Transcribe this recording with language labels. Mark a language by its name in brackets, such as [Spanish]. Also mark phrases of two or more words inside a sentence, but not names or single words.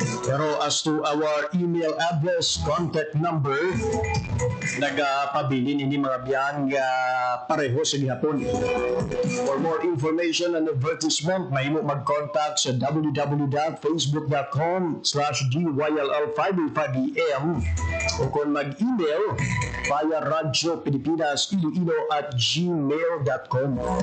[English] Pero as to our email address, contact number, [Hiligaynon] nagapabilin ini mga biyan nga pareho sa gihapon. [English] For more information and advertisement, [Hiligaynon] mahimo mag-contact sa www.facebook.com/GYLL505am o kung mag-email via radiopilipinas@gmail.com.